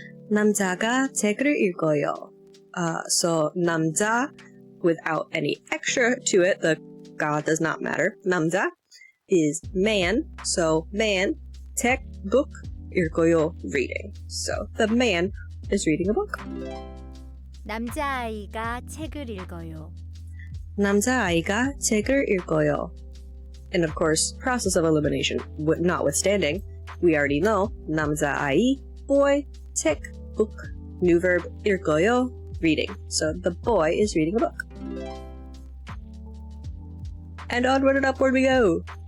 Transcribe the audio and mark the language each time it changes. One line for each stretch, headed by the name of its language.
Korean: 남자가 책을 읽어요.
English: So 남자, without any extra to it, the ga does not matter. 남자 is man, so man, 책, book, 읽어요, reading. So the man is reading a book.
Korean: 남자아이가 책을 읽어요. 남자아이가 책을 읽어요.
English: And of course, process of elimination notwithstanding, we already know 남자아이, boy, 책, book, new verb 읽어요, reading. So the boy is reading a book. And onward and upward we go.